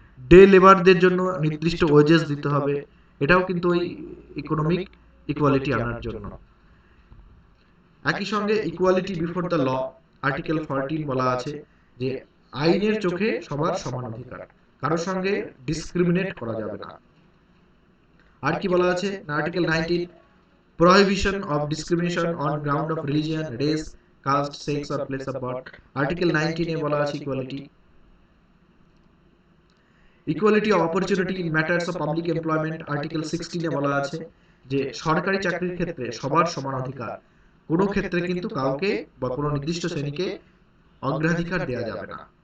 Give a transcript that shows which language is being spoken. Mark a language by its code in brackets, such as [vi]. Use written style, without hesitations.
[bn] Day লেবারদের জন্য নির্দিষ্ট wages দিতে হবে, এটাও কিন্তু ওই ইকোনমিক ইকুয়ালিটি আনার জন্য। একই সঙ্গে equality before the law, article 14 বলা আছে যে আইনের চোখে সবার সমান অধিকার, কারোর সঙ্গে ডিসক্রিমিনেট করা যাবে না। আর কি বলা আছে না, [en] Article 19, prohibition of discrimination on ground of religion, race, caste, sex or place of birth। [bn] Article 19 এ বলা আছে equality. Equality of opportunity in matters of public employment, article 16 এ বলা আছে যে সরকারি চাকরির ক্ষেত্রে সবার সমান অধিকার, কোনো ক্ষেত্রে কিন্তু কাউকে বা কোনো নির্দিষ্ট শ্রেণীকে অগ্রাধিকার দেওয়া যাবে না।